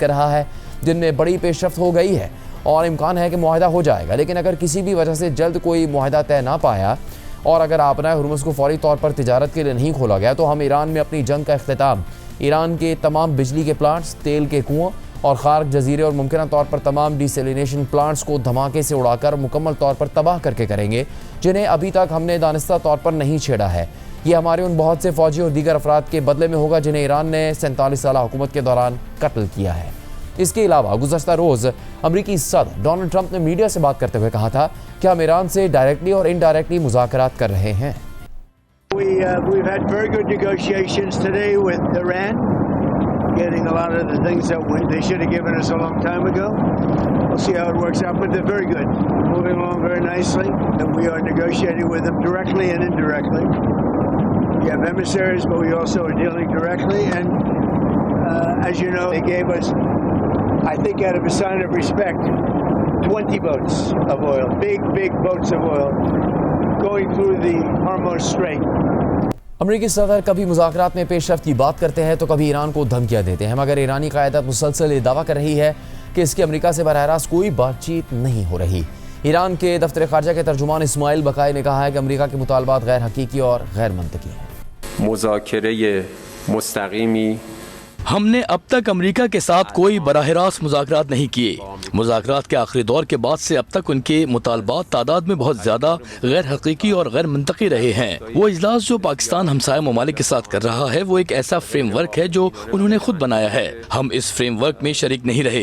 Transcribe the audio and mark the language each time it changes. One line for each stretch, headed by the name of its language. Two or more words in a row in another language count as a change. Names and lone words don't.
Urdu: کر رہا ہے، جن میں بڑی پیش رفت ہو گئی ہے اور امکان ہے کہ معاہدہ ہو جائے گا، لیکن اگر کسی بھی وجہ سے جلد کوئی معاہدہ طے نہ پایا اور اگر آبنائے ہرمز کو فوری طور پر تجارت کے لیے نہیں کھولا گیا تو ہم ایران میں اپنی جنگ کا اختتام ایران کے تمام بجلی کے پلانٹس، تیل کے کنووں اور خارق جزیرے اور ممکنہ طور پر تمام ڈیسیلینیشن پلانٹس کو دھماکے سے اڑا کر مکمل طور پر تباہ کر کے کریں گے، جنہیں ابھی تک ہم نے دانستہ طور پر نہیں چھیڑا ہے۔ یہ ہمارے ان بہت سے فوجی اور دیگر افراد کے بدلے میں ہوگا جنہیں ایران نے 47 سالہ حکومت کے دوران قتل کیا ہے۔ اس کے علاوہ گزشتہ روز امریکی صدر ڈونلڈ ٹرمپ نے میڈیا سے بات کرتے ہوئے کہا تھا کہ ہم ایران سے ڈائریکٹلی اور انڈائریکٹلی مذاکرات کر رہے ہیں۔
English: We've had very good negotiations today with Iran, getting a lot of the things that they should have given us a long time ago. We'll see how it works out, but they're very good, moving along very nicely, and we are negotiating with them directly and indirectly. We have emissaries, but we also are dealing directly, and as you know, they gave us, I think out of a sign of respect, 20 boats of oil, big boats of oil, going through the Hormuz Strait.
Urdu: امریکی صدر کبھی مذاکرات میں پیش رفت کی بات کرتے ہیں تو کبھی ایران کو دھمکیاں دیتے ہیں، مگر ایرانی قیادت مسلسل یہ دعویٰ کر رہی ہے کہ اس کی امریکہ سے براہ راست کوئی بات چیت نہیں ہو رہی۔ ایران کے دفتر خارجہ کے ترجمان اسماعیل بقائی نے کہا ہے کہ امریکہ کے مطالبات غیر حقیقی اور غیر منطقی ہیں۔
Persian: مذاکره مستقیمی
Urdu: ہم نے اب تک امریکہ کے ساتھ کوئی براہ راست مذاکرات نہیں کیے۔ مذاکرات کے آخری دور کے بعد سے اب تک ان کے مطالبات تعداد میں بہت زیادہ غیر حقیقی اور غیر منطقی رہے ہیں۔ وہ اجلاس جو پاکستان ہمسایہ ممالک کے ساتھ کر رہا ہے وہ ایک ایسا فریم ورک ہے جو انہوں نے خود بنایا ہے، ہم اس فریم ورک میں شریک نہیں رہے۔